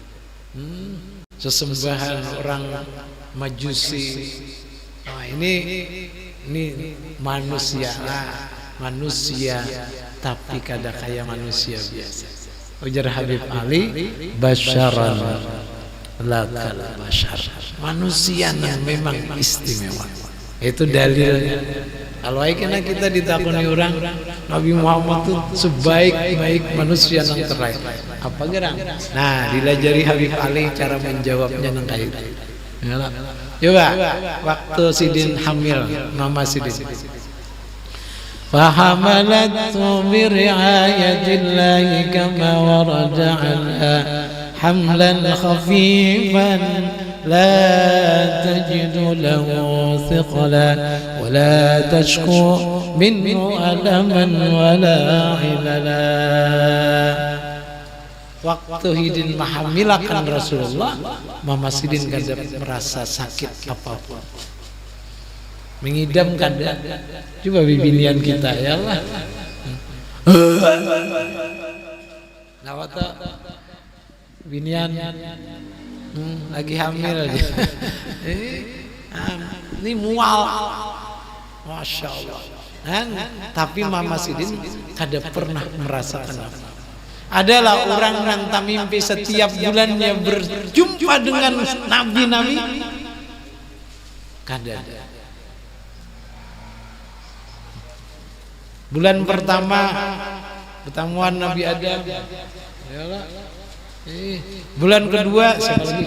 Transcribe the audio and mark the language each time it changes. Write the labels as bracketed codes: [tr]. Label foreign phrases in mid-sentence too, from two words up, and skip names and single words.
[id] Sesembahan orang Majusi, ini manusia tapi kadang kayak manusia biasa. Ujar Habib Ali, [ar] بشرا لا كالبشر, [id] manusia yang memang istimewa. Itu dalilnya. Kalau kita ditakuni orang Nabi Muhammad itu sebaik-baik manusia yang terakhir, apa gerang? [bjn] Nah, dilajari Habib Ali cara menjawabnya nang kayak itu. Coba waktu Sidin hamil, Mama Sidin. [ar] فحملته برعاية الله كما ورد عنها حملا خفيفا لا تجد له ثقلا ولا تشكو منه ألما ولا عللا. [bjn] Waktu Hidin menghamilakan Rasulullah, Mama Sidin kada merasa sakit apapun, mengidam kada. [id] Coba bibinian kita [ar] يا الله. [id] Nah, waktu binian lagi hamil aja. Ini mual, [ar] ما شاء الله. [bjn] Tapi Mama Sidin kada pernah merasakan apa. [id] Adalah orang yang tak mimpi setiap bulannya berjumpa dengan nabi-nabi, kada. Bulan pertama pertemuan Nabi Adam, bulan kedua siapa lagi?